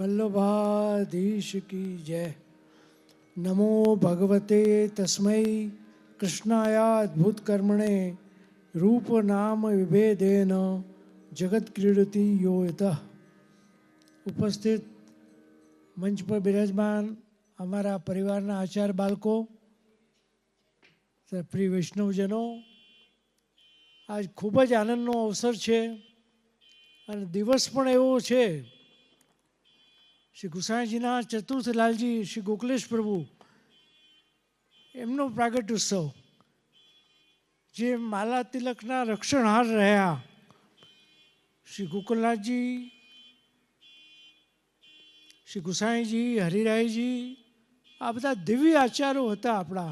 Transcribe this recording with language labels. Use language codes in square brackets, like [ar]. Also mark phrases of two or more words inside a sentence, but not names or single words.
[hi] वल्लभाधीश की जय। [sa] नमो भगवते तस्मै कृष्णाया अद्भुत कर्मणे रूप नाम विभेदेन जगत क्रीडति यो यतः। [hi] उपस्थित मंच पर विराजमान [gu] અમારા પરિવારના આચાર બાળકો, પ્રિય વૈષ્ણવજનો, આજ ખૂબ જ આનંદનો અવસર છે અને દિવસ પણ એવો છે. શ્રી ગુસાઈજીના ચતુર્થ લાલજી શ્રી ગોકલેશ પ્રભુ એમનો પ્રાગટ્ય ઉત્સવ, જે માલા તિલકના રક્ષણહાર રહ્યા શ્રી ગોકુલનાથજી, શ્રી ગુસાઈજી, હરિરાયજી, આ બધા દિવ્ય આચારો હતા આપણા.